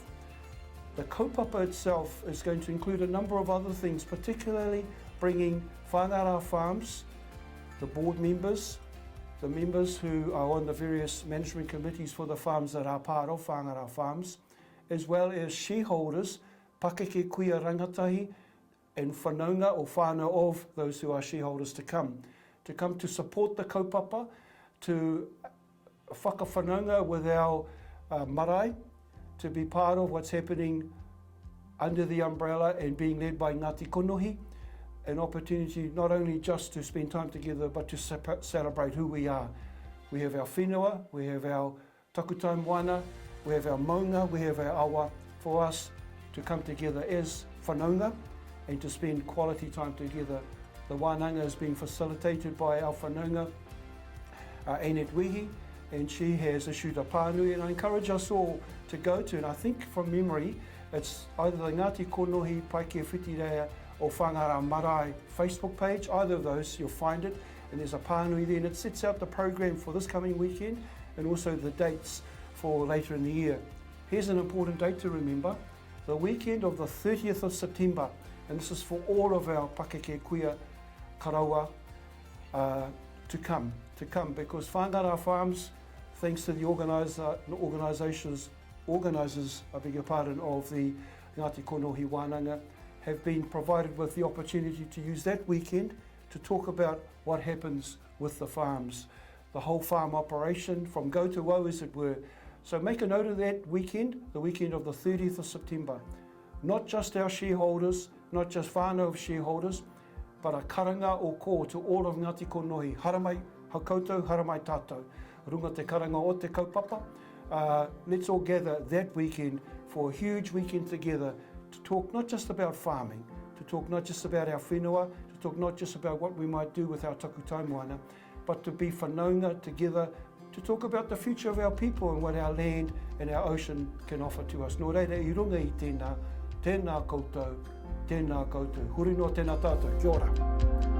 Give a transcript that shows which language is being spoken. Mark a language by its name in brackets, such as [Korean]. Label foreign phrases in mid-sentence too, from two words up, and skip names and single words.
[English] The kaupapa itself is going to include a number of other things, particularly bringing Whangara Farms, the board members, the members who are on the various management committees for the farms that are part of Whangara Farms, as well as shareholders, [Māori] pakeke kuia rangatahi, [English] and whanaunga or whānau of those who are shareholders to come to support the kaupapa, to whakawhanaunga with our marae, to be part of what's happening under the umbrella and being led by Ngāti Konohi, an opportunity not only just to spend time together but to celebrate who we are. We have our whenua, we have our [Māori] takutai moana, [English] we have our maunga, we have our awa, for us to come together as whanaunga and to spend quality time together. The wānanga is being facilitated by our whanaunga, Annette Wehi, and she has issued a pānui, and I encourage us all to go to, and I think from memory, it's either the Ngāti Konohi Paikea Whitirea or Whangara Marae Facebook page, either of those, you'll find it, and there's a pānui there, and it sets out the program for this coming weekend, and also the dates for later in the year. Here's an important date to remember, the weekend of the 30th of September, and this is for all of our [Māori] pakeke kuia karaua [English] to come, because Whangara Farms, thanks to the organisers, I beg your pardon, of the Ngāti Konohi Wānanga, have been provided with the opportunity to use that weekend to talk about what happens with the farms, the whole farm operation from go to woe, as it were. So make a note of that weekend, the weekend of the 30th of September. Not just our shareholders, not just whānau of shareholders, but a [Māori] karanga o ko [English] to all of Ngāti Konohi. [Māori] Haramai hakoutou, haramai tātou. Runga te karanga o te kaupapa. [English] Let's all gather that weekend for a huge weekend together to talk not just about farming, to talk not just about our whenua, to talk not just about what we might do with our [Māori] takutai moana, [English] but to be whanaunga together to talk about the future of our people and what our land and our ocean can offer to us. [Māori] Nō reira I runga I tēnā koutou, tēnā koutou. Huri no tēnā tātou, kia ora.